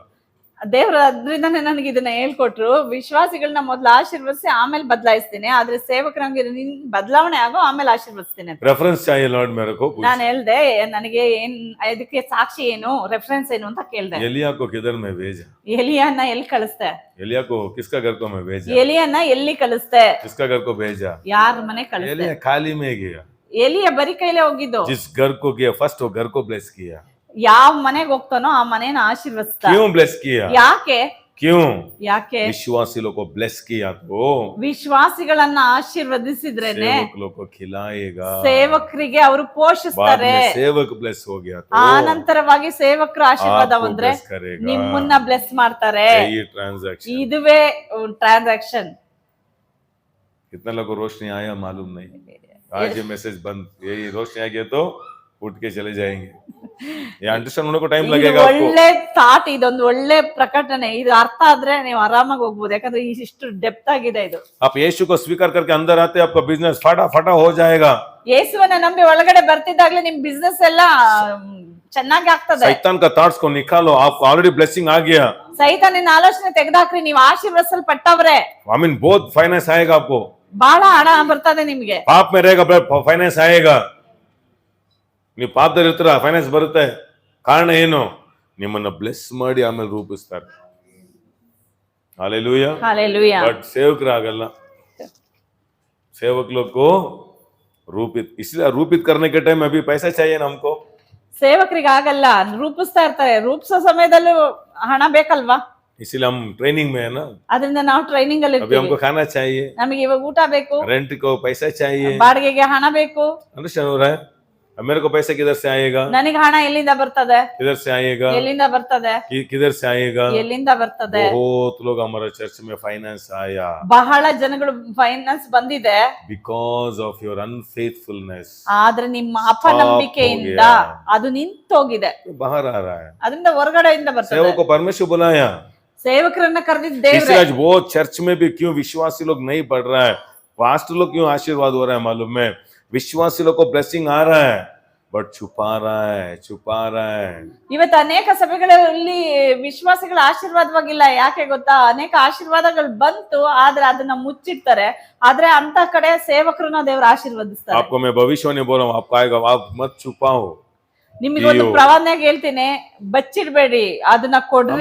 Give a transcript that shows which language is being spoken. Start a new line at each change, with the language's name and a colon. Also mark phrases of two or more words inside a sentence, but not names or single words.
Kannada: ದೇವ್ರ ಅದ್ರಿಂದಾನೇ ನನಗೆ ಇದನ್ನ ಹೇಳ್ಕೊಟ್ರು, ವಿಶ್ವಾಸಿಗಳನ್ನ ಮೊದ್ಲು ಆಶೀರ್ವದಿಸಿ ಆಮೇಲೆ ಬದಲಾಯಿಸ್ತೀನಿ, ಆದ್ರೆ ಸೇವಕರಂಗೆ ಬದಲಾವಣೆ ಆಗೋ ಆಮೇಲೆ ಆಶೀರ್ವದಿಸ್ತೀನಿ ಅಂತ.
Hindi: रेफरेंस चाहिए लॉर्ड मेरे को,
Kannada: ನಾನು ಹೇಳ್ದೆ ನನಗೆ ಏನ್ ಇದಕ್ಕೆ ಸಾಕ್ಷಿ ಏನು, ರೆಫರೆನ್ಸ್ ಏನು ಅಂತ ಕೇಳ್ದೆ.
Hindi: एलिया को किधर में भेजा?
Kannada: ಎಲಿಯನ್ನ ಎಲ್ಲಿ ಕಳಿಸ್ತೆ?
Hindi: एलिया को किसका घर को मैं भेजा?
Kannada: ಎಲಿಯನ್ನ ಎಲ್ಲಿ ಕಳಿಸ್ತೆ?
Hindi: किसका घर को भेजा?
Kannada: ಯಾರ ಮನೆ ಕಳಿಸ್ತೆ?
Hindi: एलिया खाली में गया,
Kannada: ಎಲಿಯ ಬರಿ ಕೈಲೇ ಹೋಗಿದ್ದು.
Hindi: जिस घर को गया फर्स्ट वो घर को ब्लेस किया।
Kannada: ಯಾವ ಮನೆಗೆ ಹೋಗ್ತಾನೋ ಆ ಮನೇನ ಆಶೀರ್ವದಿಸ್ತಾ.
Hindi: क्यों ब्लेस किया?
Kannada: ಯಾಕೆ?
Hindi: क्यों?
Kannada: ಯಾಕೆ?
Hindi: विश्वासी लोग को ब्लेस किया तो
Kannada: ವಿಶ್ವಾಸಿಗಳನ್ನ ಆಶೀರ್ವದಿಸಿದ್ರೇನೆ
Hindi: सेवक लोग को खिलाएगा,
Kannada: ಸೇವಕರಿಗೆ ಅವರು
Hindi: बाद
Kannada: ಪೋಷಿಸ್ತಾರೆ.
Hindi: में सेवक ब्लेस हो गया तो
Kannada: ಆನಂತರವಾಗಿ ಸೇವಕರ ಆಶೀರ್ವಾದ
Hindi: आपको
Kannada: ಬಂದ್ರೆ
Hindi: ब्लेस करेगा।
Kannada: ನಿಮ್ಮನ್ನ ಬ್ಲೆಸ್ ಮಾಡ್ತಾರೆ.
Hindi: ये ट्रांजैक्शन,
Kannada: ಇದುವೇ ಟ್ರಾನ್ಸಾಕ್ಷನ್.
Hindi: कितना लोगों को रोशनी आया मालूम नहीं, आज ये मैसेज बंद, यही रोशनी आ गया तो उठ के चले जाएंगे, ये अंडरस्टैंड होने को टाइम
Kannada: ಇದು
Hindi: लगेगा आपको।
Kannada: ಒಳ್ಳೆ ಥಾಟ್, ಇದೊಂದು ಒಳ್ಳೆ ಪ್ರಕಟಣೆ. ಇದು ಅರ್ಥ ಆದ್ರೆ ನೀವು ಆರಾಮಾಗಿ ಹೋಗ್ಬೋದು, ಯಾಕಂದ್ರೆ ಇಷ್ಟು ಡೆಪ್ತ್ ಆಗಿದೆ ಇದು.
Hindi: आप यीशु को स्वीकार करके अंदर आते आपका बिजनेस फटा फटा हो जाएगा।
Kannada: ಯೇಸುವನ್ನ ನಂಬಿ ಒಳಗಡೆ ಬರ್ತಿದ್ದಾಗ್ಲೇ ನಿಮ್ ಬಿಸ್ನೆಸ್ ಎಲ್ಲ ಚೆನ್ನಾಗಿ ಆಗ್ತದೆ.
Hindi: शैतान का थॉट्स को निकालो, आपको
English: already blessing
Hindi: आ गया,
Kannada: ಸೈತಾನಿನ ಆಲೋಚನೆ ತೆಗೆದಾಕ್ರಿ, ನೀವು ಆಶೀರ್ವದಿಸಲ್ಪಟ್ಟವ್ರೆ.
English: I mean
Hindi: बहुत फाइनेंस आएगा आपको,
Kannada: ಬಹಳ ಹಣ ಬರ್ತದೆ ನಿಮ್ಗೆ.
Hindi: पाप में रहेगा फाइनेंस आएगा,
Kannada: ನೀವು ಪಾಪದಲ್ಲಿ ಇರ್ತೀರ ಫೈನಾನ್ಸ್ ಬರುತ್ತೆ. ಕಾರಣ ಏನು? ನಿಮ್ಮನ್ನ ಬ್ಲೆಸ್ ಮಾಡಿ ಆಮೇಲೆ ರೂಪಿಸ್ತಾರೆ.
Hindi: हालेलुया, हालेलुया। बट सेवकरागಲ್ಲ, सेवक लोग को रूपित, इसलिए रूपित करने के टाइम अभी पैसा चाहिए ना हमको।
Kannada: ಸೇವಕರಿಗೆ ಆಗಲ್ಲ, ರೂಪಿಸ್ತಾ ಇರ್ತಾರೆ, ರೂಪಿಸೋ ಸಮಯದಲ್ಲೂ ಹಣ ಬೇಕಲ್ವಾ?
Hindi: इसीलिए हम ट्रेनिंग में है ना,
Kannada: ಅದರಿಂದ ನಾವು ಟ್ರೈನಿಂಗ್ ಅಲ್ಲಿ
Hindi: अभी हमको
Kannada: ಇರ್ತೀವಿ.
Hindi: खाना चाहिए,
Kannada: ನಮಗೆ ಇವಾಗ ಊಟ ಬೇಕು,
Hindi: रेंट को पैसा चाहिए,
Kannada: ಬಾಡಿಗೆಗೆ ಹಣ ಬೇಕು.
Hindi: अंडरस्टैंड हो रहा है? अब मेरे को पैसा किधर से आएगा?
Kannada: ನನಗೆ ಹಣ ಎಲ್ಲಿಂದ ಬರ್ತದೆ?
Hindi: किधर से आएगा?
Kannada: ಎಲ್ಲಿಂದ ಬರ್ತದೆ?
Hindi: किधर से आएगा?
Kannada: ಎಲ್ಲಿಂದ ಬರ್ತದೆ?
Hindi: बहुत लोग हमारे चर्च में फाइनेंस आया
Kannada: ಬಹಳ ಜನಗಳು ಫೈನಾನ್ಸ್ ಬಂದಿದೆ,
English: because of your unfaithfulness,
Kannada: ಆದ್ರೆ ನಿಮ್ಮ ಅಪನಂಬಿಕೆಯಿಂದ ಅದು ನಿಂತೋಗಿದೆ,
Hindi: बाहर आ रहा है।
Kannada: ಅದರಿಂದ ಹೊರಗಡೆಯಿಂದ ಬರ್ತದೆ.
Hindi: सेवक को परमेश्वर बुलाया,
Kannada: ಸೇವಕರನ್ನ ಕರೆದಿದ್ದ
Hindi: इसलिए
Kannada: ದೇವ್ರೆ.
Hindi: आज वो चर्च में भी क्यों विश्वासी लोग नहीं पढ़ रहा है, पास्टर लोग क्यों आशीर्वाद हो रहा है मालूम है? विश्वासी लोग को ब्लेसिंग आ रहा है बट छुपा रहा है।
Kannada: ಇವತ್ತು ಅನೇಕ ಸಭೆಗಳಲ್ಲಿ ವಿಶ್ವಾಸಿಗಳ ಆಶೀರ್ವಾದವಾಗಿಲ್ಲ. ಯಾಕೆ ಗೊತ್ತಾ? ಅನೇಕ ಆಶೀರ್ವಾದಗಳು ಬಂತು, ಆದ್ರೆ ಅದನ್ನ ಮುಚ್ಚಿಡ್ತಾರೆ. ಆದ್ರೆ ಅಂತ ಕಡೆ ಸೇವಕರನ್ನ ದೇವ್ರ ಆಶೀರ್ವದಿಸ್ತಾರೆ.
Hindi: आपको मैं भविष्यवाणी बोल रहा हूँ, आपको आएगा, आप मत छुपाओ।
Kannada: ನಿಮಗೊಂದು ಪ್ರವಾದನೆಯಾಗಿ ಹೇಳ್ತೀನಿ, ಬಚ್ಚಿಡ್ಬೇಡಿ, ಅದನ್ನ ಕೊಡ್ರಿ.